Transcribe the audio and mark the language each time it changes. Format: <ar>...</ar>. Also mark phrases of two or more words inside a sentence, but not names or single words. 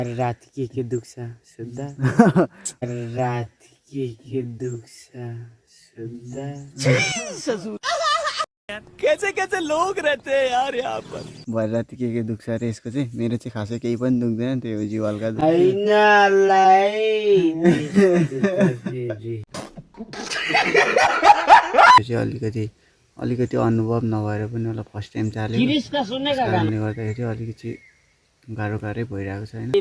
<ne>रात के दुख्छ सुत्दा रात के दुख्छ सुत्दा</ne> <hi>कैसे कैसे लोग रहते हैं यार यहाँ पर।</hi> <ne>भर राति के दुख्छ अरे यसको चाहिँ मेरो चाहिँ खासै केही पनि दुख्दैन त्यो जिउ हल्का अलिकति अनुभव नभएर पनि होला</ne> <en>first time</en> <ne>चालेको कारणले गर्दाखेरि अलिकति गाह्रो भइरहेको छ हैन।</ne>